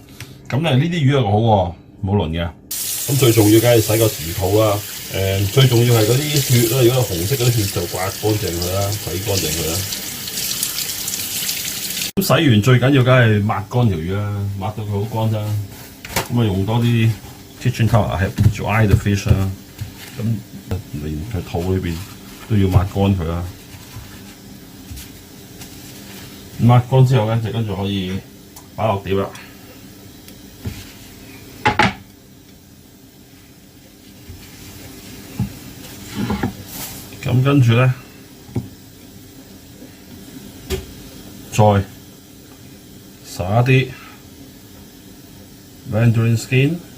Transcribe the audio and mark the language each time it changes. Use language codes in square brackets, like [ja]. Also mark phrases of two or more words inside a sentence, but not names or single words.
[yue] 咁咧呢啲魚又好喎，冇鱗嘅。咁最重要梗係洗個魚肚啦。最重要係嗰啲血啦，如果係紅色嗰啲血就刮乾淨佢啦，洗乾淨佢啦。咁洗完最緊要梗係抹乾條魚啦，抹到佢好乾啫。咁啊用多啲 [en] kitchen towel [yue] 係 [en] dry the fish [yue] 啦。咁連佢肚裏邊都要抹乾佢啦。抹乾之後咧，就跟住可以擺落碟啦。咁跟住咧，再灑啲 [en] Mandarin skin，